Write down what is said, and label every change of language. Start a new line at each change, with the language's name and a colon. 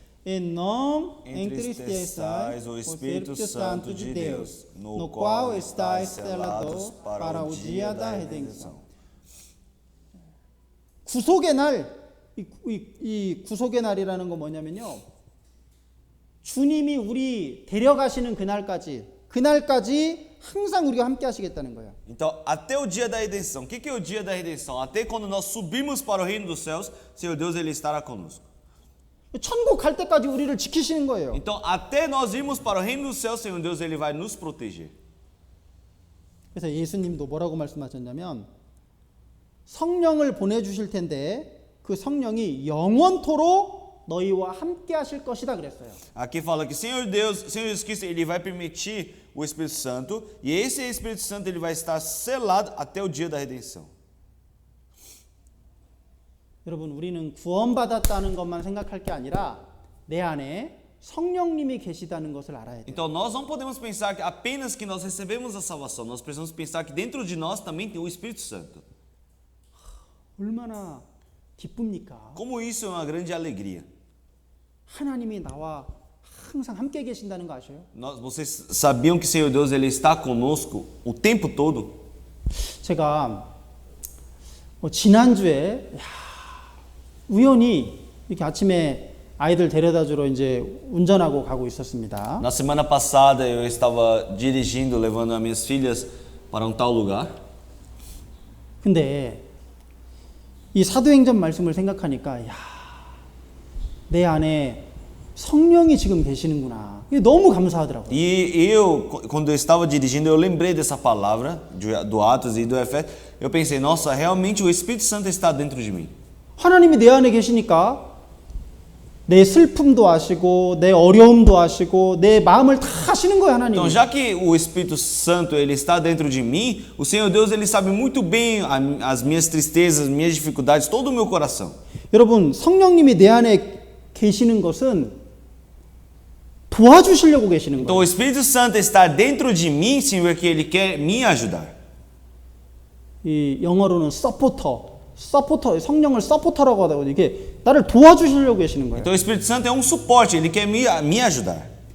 Portuguese: E não entristeçais o Espírito Santo de Deus, no qual estáis selados para o dia da redenção.
Korean: 구속의 날, 이 구속의 날이라는 건 뭐냐면요, 주님이 우리 데려가시는 그날까지 항상 우리가 함께 하시겠다는 거예요.
Portuguese: Então, até o dia da redenção. O que é o dia da redenção? Até quando nós subirmos para o reino dos céus, Senhor Deus ele estará conosco.
Korean: 천국 갈 때까지 우리를 지키시는 거예요.
Portuguese: Então, até nós irmos para o reino dos céus, Senhor Deus ele vai nos proteger.
Korean: 그래서 예수님도 뭐라고 말씀하셨냐면 성령을 보내주실 텐데 그 성령이 영원토록 너희와 함께 하실 것이다 그랬어요.
Portuguese: Aqui fala que Senhor Deus, Senhor Jesus Cristo, ele vai permitir o Espírito Santo, e esse Espírito Santo ele vai estar selado até o dia da redenção.
Korean: 여러분 우리는 구원받았다는 것만 생각할 게 아니라 내 안에 성령님이 계시다는 것을 알아야 돼요.
Portuguese: Então nós não podemos pensar que apenas que nós recebemos a salvação, nós precisamos pensar que dentro de nós também tem o Espírito Santo.
Korean: 얼마나 기쁩니까?
Portuguese: Como isso é uma grande alegria.
Korean: 하나님이 나와 항상 함께 계신다는 거 아셔요?
Portuguese: Vocês sabiam que o Senhor Deus ele está conosco o tempo todo?
Korean: 제가 지난주에 우연히 이렇게 아침에 아이들 데려다 주러 이제 운전하고 가고 있었습니다.
Portuguese: Na semana passada eu estava dirigindo, levando as minhas filhas para um tal lugar.
Korean: 근데 이 사도행전 말씀을 생각하니까 내 안에 성령이 지금 계시는구나. 이게 너무 감사하더라고요.
Portuguese: E eu, quando eu estava dirigindo, eu lembrei dessa palavra do Atos e do Efésios. Eu pensei, nossa, realmente o Espírito Santo está dentro de mim.
Korean: 하나님이 내 안에 계시니까 내 슬픔도 아시고 내 어려움도 아시고 내 마음을 다 아시는 거예요, 하나님.
Portuguese: Então, já que o Espírito Santo ele está dentro de mim, o Senhor Deus ele sabe muito bem as minhas tristezas, minhas dificuldades, todo o meu coração.
Korean: 여러분, 성령님이 내 안에 계시는 것은 도와주시려고 계시는
Portuguese: Então,
Korean: 거예요.
Portuguese: o Espírito Santo está dentro de mim, sim, porque ele quer me ajudar.
Korean: 이 영어로는 서포터, 성령을 서포터라고 하다고 이게 나를 도와주시려고 계시는 거예요.
Portuguese: Então, o Espírito Santo é um suporte, ele quer me ajudar.